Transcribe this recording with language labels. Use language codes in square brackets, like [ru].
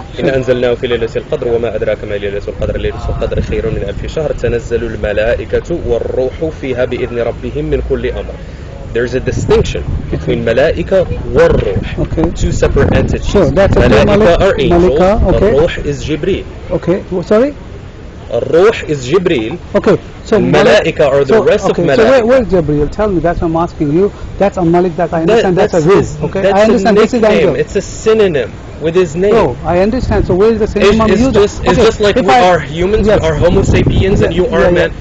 [ar] إن أنزلناه في ليلة القدر وما أدراك ما ليلة القدر ليلة القدر خير من 1000 شهر تنزل الملائكة والروح فيها بإذن ربهم من كل أمر. [en] There's a distinction between ملائكة والروح. Okay. Two separate entities. Sure. That's ملائكة are angels. Okay. الروح is جبريل. Okay. Sorry. الروح is جبريل. Okay. So الملائكة are the rest of ملائكة. So where's Gabriel? Tell me. That's what I'm asking you. That's a Malik that I understand. That's a his. Okay. That's I understand. This is angel. It's a synonym with his name. No, I understand. So where is the synonym? It's just like we are humans, yes. we are Homo sapiens, and you are man.